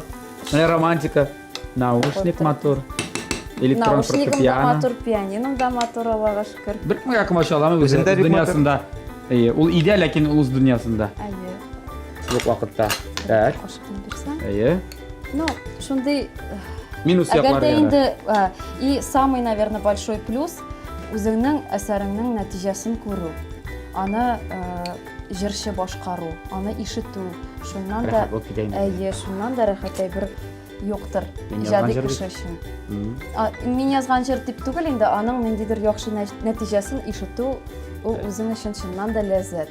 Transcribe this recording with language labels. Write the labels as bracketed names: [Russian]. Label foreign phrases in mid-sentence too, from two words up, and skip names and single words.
[Tatar] Менә романтика. Наушник мотор. Электрон Наушнигым да фортепиано. мотор, пианином да мотор, Аллага шөкер. Бер кемгә комачауламый үз Үзендә бик дөньясында. Әйе, ул идеал, ләкин ул үз дөньясында. Әйе. Юк вакытта. Так. Кашыкны бирсәң. Әйе. Ну, шундый Минус Әгәр яклары. дә яна. инде [Russian] и самый, наверное, большой плюс [Tatar] үзеңнең әсәреңнең нәтиҗәсен күрү. Аны җырчы башкару, аны ишетү. Шуннан да Рәхәт булып китә инде. әйе, шуннан да рәхәт бер юктыр. Мин Иҗади язган кеше өчен. Мин язган җыр дип түгел инде, аның ниндидер яхшы нәтиҗәсен ишетү, ул үзең өчен шуннан да ләззәт.